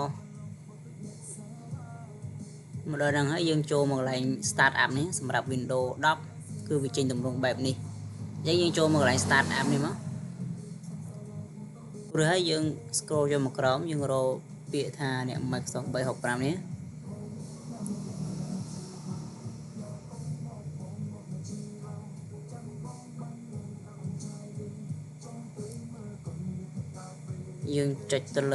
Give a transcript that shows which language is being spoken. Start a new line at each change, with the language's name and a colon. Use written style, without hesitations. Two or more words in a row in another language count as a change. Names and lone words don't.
Khmer: កម្ដងហ្នឹងហើយយើងចូលមកកន្លែង
English: start up
Khmer: នេះសម្រាប់ Windows 10គឺវាចេញទម្រង់បែបនេះអញ្ចឹងយើងចូលមកកន្លែង
English: start up
Khmer: នេះមក ឬហើយយើង scroll ចូលមកក្រោមយើងរកពាក្យថាអ្នក Microsoft 365នេះយើងចុចទៅ